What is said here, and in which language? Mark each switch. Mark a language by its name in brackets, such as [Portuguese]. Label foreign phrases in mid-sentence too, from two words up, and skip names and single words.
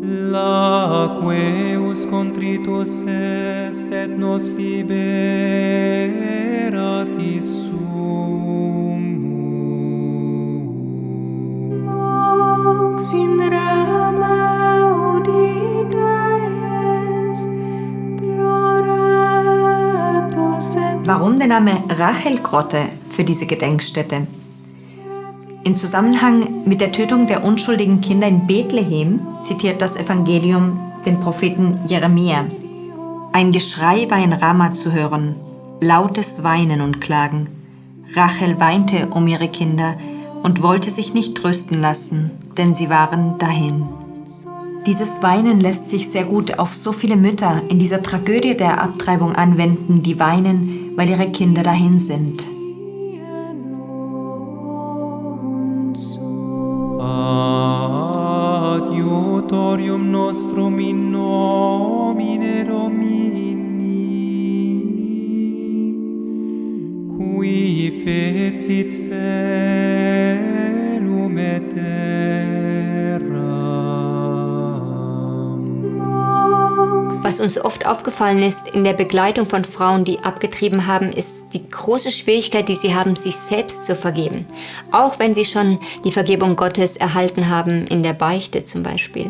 [Latin] Laqueus contritus est et nos liberati sumus. Nox in rama udita est, [German] Warum der Name Rachel-Grotte für diese Gedenkstätte? In Zusammenhang mit der Tötung der unschuldigen Kinder in Bethlehem zitiert das Evangelium den Propheten Jeremia. Ein Geschrei war in Rama zu hören, lautes Weinen und Klagen. Rachel weinte um ihre Kinder und wollte sich nicht trösten lassen, denn sie waren dahin. Dieses Weinen lässt sich sehr gut auf so viele Mütter in dieser Tragödie der Abtreibung anwenden, die weinen, weil ihre Kinder dahin sind. [Latin] Adiutorium nostrum in nomine Domini, qui fecit caelum et terra. [German] Was uns oft aufgefallen ist in der Begleitung von Frauen, die abgetrieben haben, ist die große Schwierigkeit, die sie haben, sich selbst zu vergeben. Auch wenn sie schon die Vergebung Gottes erhalten haben, in der Beichte zum Beispiel.